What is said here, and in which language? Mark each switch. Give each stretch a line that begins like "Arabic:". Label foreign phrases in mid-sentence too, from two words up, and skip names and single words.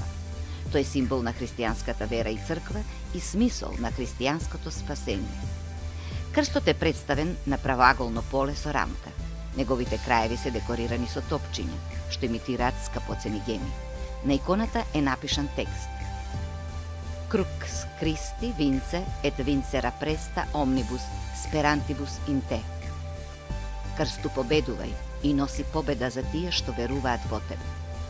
Macedonian: Тој е символ на христијанската вера и црква и смисол на христијанското спасение. Крстот е представен на правоаголно поле со рамка. Неговите краеви се декорирани со топчиња, што имитираат скапоцени геми. На иконата е напишан текст:
Latin: Crux Christi vince et vincera presta omnibus sperantibus in te.
Macedonian: Крсту победувај и носи победа за тие што веруваат во тебе.